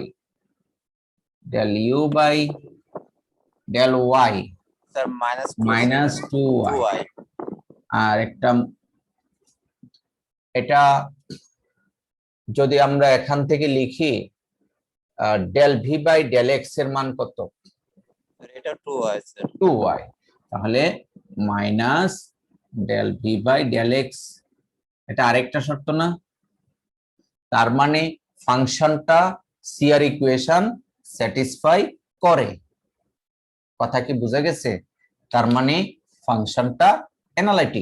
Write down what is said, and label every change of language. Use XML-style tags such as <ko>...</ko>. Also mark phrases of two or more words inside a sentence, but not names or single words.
<en>del u by del y</en> <bn>Sir,</bn> <en>minus 2y. 2y.</en> <bn>আর একটা এটা যদি আমরা এখান থেকে লিখি,</bn> <en>del v by del x</en> <bn>এর মান কত? Sir, এটা 2y, sir. 2y। তাহলে</bn> <en>minus del v by del x,</en> <bn>এটা আরেকটা শর্ত না? তার মানে ফাংশনটা</bn> <en>CR equation satisfy</en> <bn>করে। কথা কি বুঝা গেছে? তার মানে ফাংশনটা অ্যানালাইটিক।</bn>